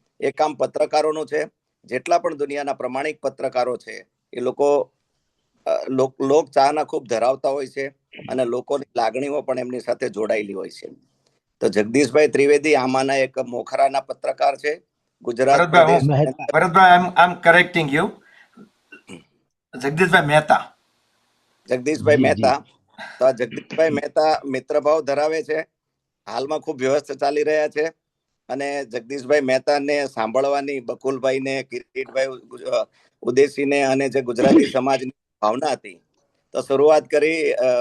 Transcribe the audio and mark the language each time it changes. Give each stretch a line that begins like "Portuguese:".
Gujarati: એ કામ પત્રકારોનું છે. જેટલા પણ દુનિયાના પ્રમાણિક પત્રકારો છે એ લોકો લોક ચાહના ખૂબ ધરાવતા હોય છે અને લોકોની લાગણીઓ પણ એમની સાથે જોડાયેલી હોય છે. તો જગદીશભાઈ ત્રિવેદી આમાંના એક મોખરાના પત્રકાર છે. ગુજરાત પ્રદેશ
English: Bharatbhai, I'm correcting you.
Gujarati: જગદીશભાઈ મહેતા. જગદીશભાઈ મહેતા. તો આ જગદીશભાઈ મહેતા મિત્રભાવ ધરાવે છે. હાલમાં ખૂબ વ્યસ્ત ચાલી રહ્યા છે અને જગદીશભાઈ મહેતાને સાંભળવાની બકુલભાઈને, કિરીટભાઈ ઉદેશીને અને જે ગુજરાતી સમાજની ભાવના હતી, તો શરૂઆત કરી.